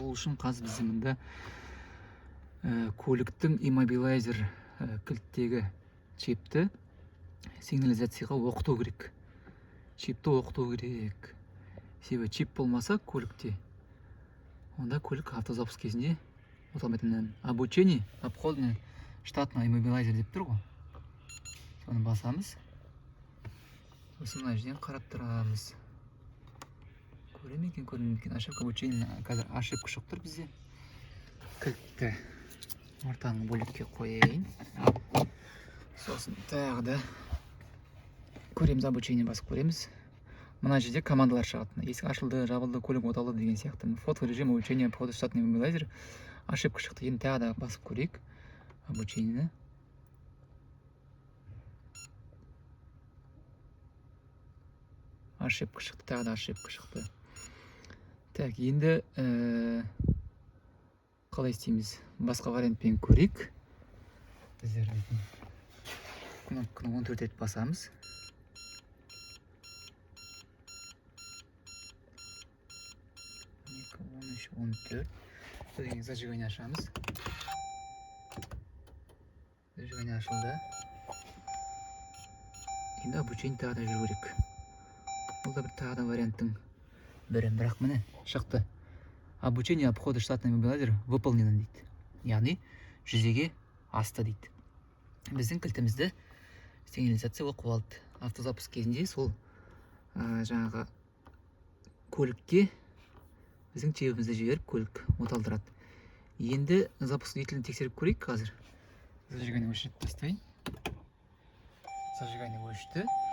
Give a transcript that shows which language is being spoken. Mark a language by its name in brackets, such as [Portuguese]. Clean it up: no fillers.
[Kazakh] Ол үшін қазір бізде мында көліктің иммобилайзер кілттегі чипті сигнализацияға оқыту керек. Чипті оқыту керек. Себебі чип болмаса көлікте, онда көлік автозапуск кезінде оталмайтын. [Russian] Обучение обходный штатный иммобилайзер [Kazakh] деп тұр ғой. Соны басамыз. Сосын мына жерден қарап тұрамыз. Көреме екен, көрмейме екен. [Russian] Ошибка обучения. [Kazakh] Қазір ошибка шығып тұр бізде. Кілтті ортаңғы бөлікке қояйын. Сосын тағы да көреміз, обучение басып көреміз. Мына жерде командалар шығады. Есік ашылды, жабылды, көлік оталды деген сияқты. [Russian] Фото режим обучения обхода штатный иммобилайзер. [Kazakh] Ошибка шықты. Енді тағы да басып көрейік обучениені. ошибка шықты, тағы да ошибка шықты. [Russian] Так, [Kazakh] енді қалай істейміз? Басқа вариантпен көрейік. Біздер кнопканы 14 рет басамыз. 13, 14. Содан зажигание ашамыз. Зажигание ашылды. Енді обучение тағы да жүру керек. Бұл да бір тағы да варианттың бірі. Бірақ міне шықты. [Russian] Обучение обхода штатный мобилайзер выполнено [Kazakh] дейді. Яғни жүзеге асты дейді. Біздің кілтімізді сигнализация оқып алды. Автозапуск кезінде сол жаңағы көлікке біздің чебімізді жіберіп көлік оталдырады. Енді запуск двигателін тексеріп көрейік қазір. Зажигание өшіріп тастайын. Зажигание өшті.